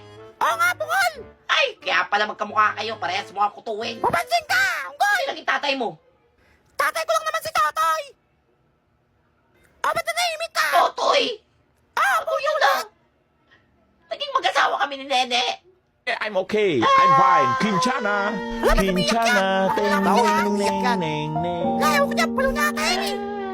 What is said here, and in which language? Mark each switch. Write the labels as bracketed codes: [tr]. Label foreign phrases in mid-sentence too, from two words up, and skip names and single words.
[tl] Oo nga, bukol. Ay, kaya pala magkamukha kayo. Parehas mga kutuwing. Mapansin ka. Unggoy. Sino naging tatay mo? Tatay ko lang naman si Totoy. O, ba't nanahimik ka? Totoy! Ah, Kuya lang! Naging mag-asawa kami ni Nene. [en] I'm okay. I'm fine. Kinchana. Kinchana. Ting, ning, ning, ning, ning. [tl] Ayaw ko niya, palo na kayo eh.